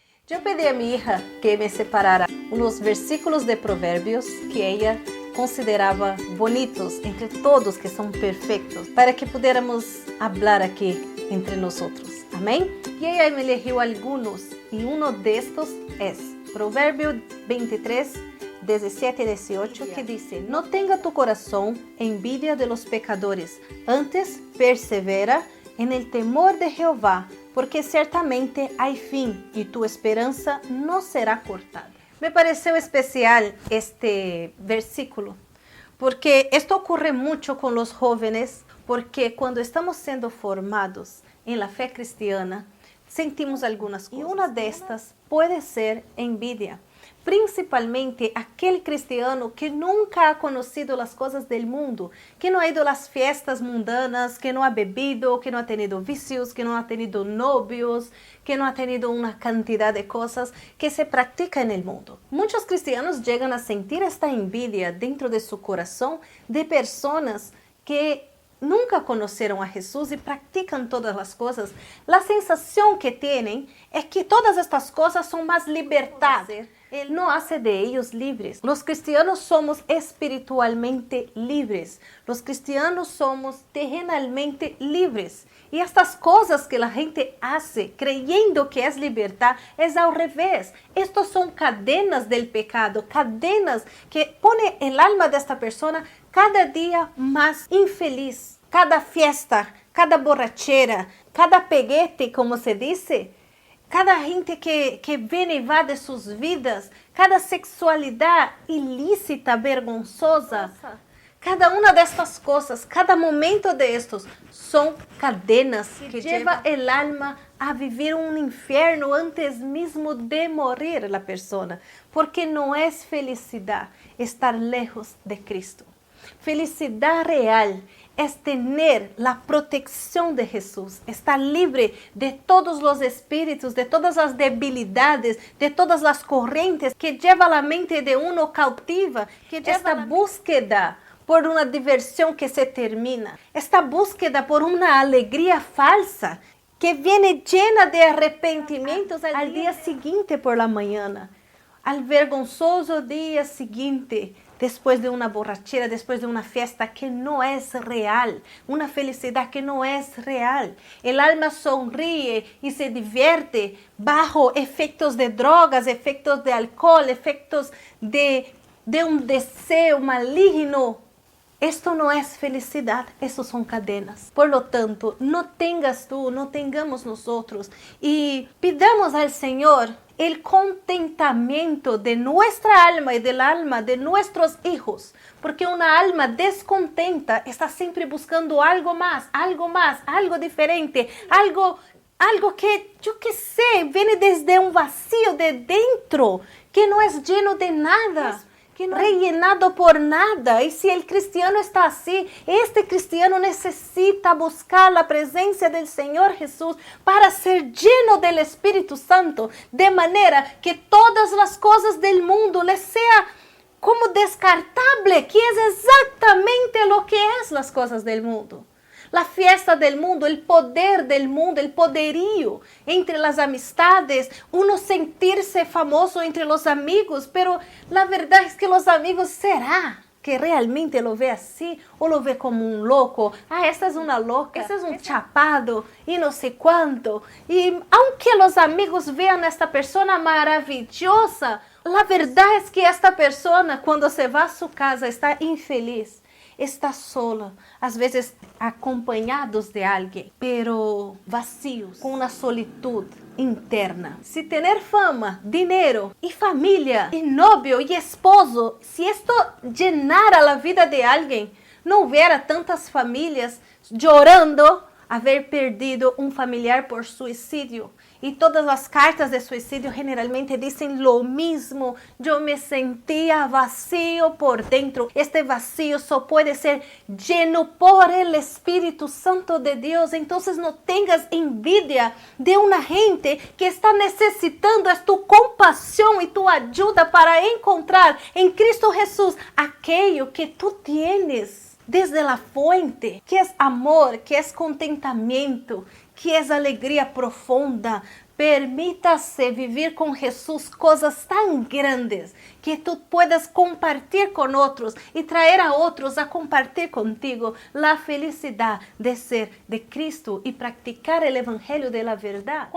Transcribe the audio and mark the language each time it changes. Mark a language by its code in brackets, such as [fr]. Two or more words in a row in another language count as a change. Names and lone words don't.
[pt] Eu pedi a minha hija que me separara uns versículos de Provérbios que ela considerava bonitos entre todos que são perfeitos, para que pudiéramos falar aqui entre nós. Amém? E ela me elegeu alguns, e um destes é Provérbio 23, 17 e 18, que diz: Não tenha tu coração [es] envidia de los pecadores, antes persevera en el temor [pt] de Jehová, porque certamente há fim e tu esperança não será cortada. [es] Me pareceu especial este versículo, porque esto ocurre mucho con los jóvenes, porque cuando estamos sendo formados en la fe cristiana, sentimos algunas cosas. Y una de estas puede ser envidia. Principalmente aquele cristiano que nunca ha conocido [pt] as coisas [es] del mundo, que não ha ido a las fiestas mundanas, que não ha bebido, que não ha tenido vicios, que não ha tenido novios, que não ha tenido una cantidad de cosas que se practica en el mundo. Muchos cristianos llegan a sentir esta envidia dentro de su corazón de personas que [pt] nunca conheceram a Jesus e praticam todas as coisas. A sensação que têm é que todas estas coisas são mais libertadas. Ele não [es] hace de ellos [pt] livres. Os cristianos somos espiritualmente livres. Os cristianos somos terrenalmente livres. E estas coisas que a gente [es] hace creyendo [pt] que é libertad, é ao revés. [es] Estos são cadenas del pecado, cadenas que pone el alma [pt] desta pessoa cada dia mais infeliz. Cada fiesta, cada borrachera, cada peguete, como se diz, cada gente que vem e vai de suas vidas, cada sexualidade ilícita, vergonzosa, cada uma destas coisas, cada momento destes, são cadenas que levam o alma a viver um inferno antes mesmo de morrer a pessoa, porque não é felicidade estar lejos de Cristo. Felicidade real é ter a proteção de Jesus, estar livre de todos os espíritos, de todas as debilidades, de todas as correntes que levam a mente de [es] uno cautiva, [pt] que [es] esta búsqueda [pt] por uma diversão que se termina, [es] esta búsqueda [pt] por uma alegria falsa que vem llena de arrepentimentos ao dia seguinte por la manhã, ao vergonzoso dia seguinte, depois de uma borrachera, depois de uma festa que não é real, uma felicidade que não é real. [es] El alma sonríe [pt] e se diverte bajo efeitos de drogas, efeitos de alcohol, efeitos de um desejo maligno. Esto não é felicidade, essas são cadenas. [es] Por lo tanto, não tengas tú, não tengamos nosotros e pidamos [pt] ao Senhor [es] el contentamento de nuestra alma y del alma de nuestros hijos, porque una alma descontenta está siempre buscando algo más, algo diferente, algo que, yo qué sé, viene desde un vacío de dentro, que no es lleno de nada. Que no rellenado por nada. [pt] E se o cristiano está assim, este cristiano necessita buscar a presença do Senhor Jesus para ser lleno do Espírito Santo, de maneira que todas as coisas do mundo lhe seja como descartable, que é exatamente o que é as coisas do mundo. [es] La fiesta del mundo, el poder del mundo, el poderío entre las amistades, uno sentirse famoso entre los amigos, pero la verdad es que los amigos, ¿será que realmente lo ve así o lo ve como un loco? Ah, esta es una loca, ese es un chapado y no sé cuánto. Y aunque los amigos vean a esta persona maravillosa, la verdad es que esta persona cuando se va a su casa está infeliz. Está sola, [pt] às vezes acompanhados de alguém, pero vazios, com uma solitude interna. Se ter fama, dinheiro e família, e novio e esposo, se isto llenara a vida de alguém, não houvera tantas famílias chorando haver perdido um familiar por suicídio. E todas as cartas de suicídio generalmente dizem [es] lo mismo. [pt] Eu me sentia vacío por dentro. Este vacío só pode ser [es] lleno por el [pt] Espírito Santo de Deus. Então não tenhas envidia de uma gente que está necessitando de tu compaixão e tu ajuda para encontrar em Cristo Jesus aquilo que [es] tu tienes. [pt] desde a fuente, que é amor, que é contentamento, que é alegria profunda. [es] Permítase vivir [pt] com Jesus coisas tão grandes que tu puedas compartilhar com outros e trazer a outros a compartilhar contigo a felicidade de ser de Cristo e praticar o evangelho de la verdade.